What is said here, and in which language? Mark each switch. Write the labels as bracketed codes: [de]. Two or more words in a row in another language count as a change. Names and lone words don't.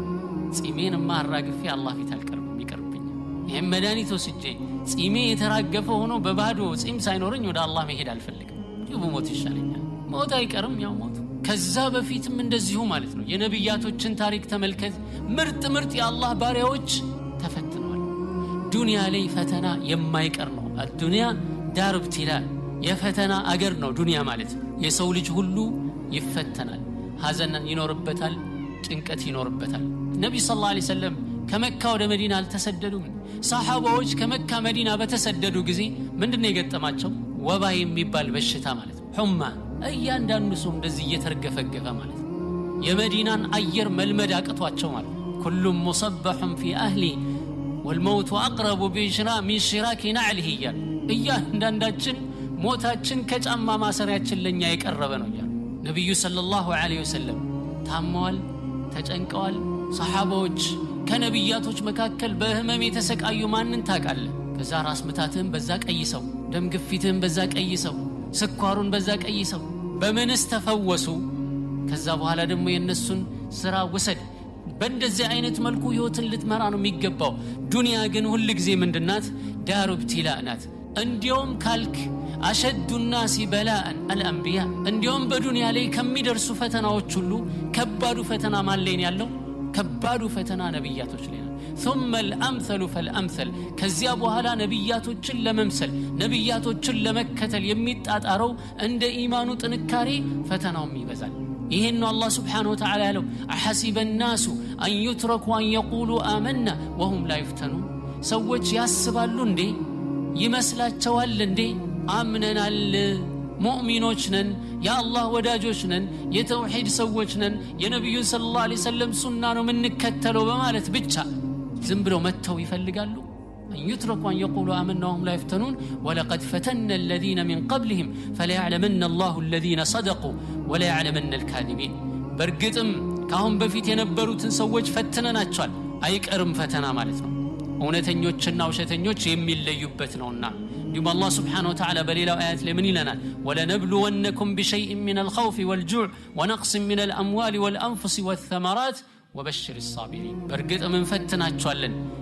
[am] ጺሜንማ አራግፌ አላህ ፊት አልቀርብም ይቀርብኝ ይሄ መድኃኒት ወስጄ ጺሜ የተራገፈ ሆኖ በባዶ ጺም ሳይኖርኝ ወደ አላህ መሄድ አልፈልግም ይሞት ይሻለኛል ሞት አይቀርም ያው ሞት ከዛ በፊትም እንደዚሁ ማለት ነው የነብያቶችን ታሪክ ተመልከት ምርጥ የአላህ ባሪያዎች ተፈትነዋል ዱንያ ላይ ፈተና የማይቀር ነው [ar] الدنيا دار ابتلاء [am] የፈተና አገር ነው ዱንያ ማለት የሰው ልጅ ሁሉ ይፈተናል ሐዘን ይኖርበታል ጭንቀት ይኖርበታል ነብዩ [ar] صلى الله عليه وسلم [am] ከመካ ወደ መዲና አልተሰደዱም ሰሃባዎች ከመካ መዲና በተሰደዱ ጊዜ ምንድነው የገጠማቸው ወባ የሚባል በሽታ ማለት ሁማ እያንዳንዱ ሰው እንደዚህ እየተርገፈገፈ ማለት የመዲናን አየር መልመድ አቅቷቸው ማለት ሁሉም [ar] مصبح في اهلي والموت اقرب من شراك نعله [am] እያንዳንዳችን ሞታችን ከጫማ ማሰሪያችን ለኛ የቀረበ ነው ይላል ነብዩ [ar] صلى الله عليه وسلم [am] ታመዋል ተጨንቀዋል ሰሃባዎች ከነብያቶች መካከል በህመም የተሰቃዩ ማንን ታቃለ ከዛ ራስ ምታትም በዛ ቀይሰው ደም ግፊትህን በዛ ቀይሰው፣ ስኳሩን በዛ ቀይሰው። በምንስ ተፈወሱ? ከዛ በኋላ ደግሞ የነሱን ስራ ወሰድ። በእንደዚህ አይነት መልኩ ህይወትን ልትመራ ነው የሚገባው። ዱንያ ግን ሁሉ ጊዜ ምንድናት? [ar] دار ابتلاء [am] ናት። እንዲያውም ካልክ [ar] أشد الناس بلاء الانبياء፣ [am] እንዲያውም በዱንያ ላይ ከሚደርሱ ፈተናዎች ሁሉ ከባዱ ፈተና ማን ላይ ነው ያለው? ከባዱ ፈተና ነብያቶች ላይ ነው። [ar] ثم الامثل فالامثل፣ [am] ከዚያ በኋላ ነብያቶችን ለመምሰል ነብያቶችን ለመከተል የሚጣጣረው እንደ ኢማኑ ጥንካሬ ፈተናውም ይበዛል። ይሄን ነው አላህ [ar] سبحانه وتعالى [am] ያለው [ar] أحسب الناس ان يتركوا ان يقولوا آمنا وهم لا يفتنون። [am] ሰዎች ያስባሉ እንዴ ይመስላቸዋል እንዴ አምነናል ሙእሚኖች ነን የአላህ ወዳጆች ነን የተውሂድ ሰዎች ነን የነብዩን [ar] صلى الله عليه وسلم [am] ሱና ነው የምንከተለው በማለት ብቻ ዝም ብለው መተው ይፈልጋሉ? [ar] أن يتركوا أن يقولوا آمنا وهم لا يفتنون ولقد فتنا الذين من قبلهم فليعلمن الله الذين صدقوا وليعلمن الكاذبين። [am] በርግጥም ካሁን በፊት የነበሩትን ሰዎች ፈትነናቸዋል። አይቀርም ፈተና ማለት ነው እውነተኞችና ውሸተኞች የሚለዩበት ነውና። እንዲሁም አላህ [ar] سبحانه وتعالى [am] በሌላው አያት ላይ ምን ይለናል? [ar] ولنبلونكم بشيء من الخوف والجوع ونقص من الأموال والأنفس والثمرات وبشر الصابرين። [am] በርግጥ ምን ፈትናቸዋለን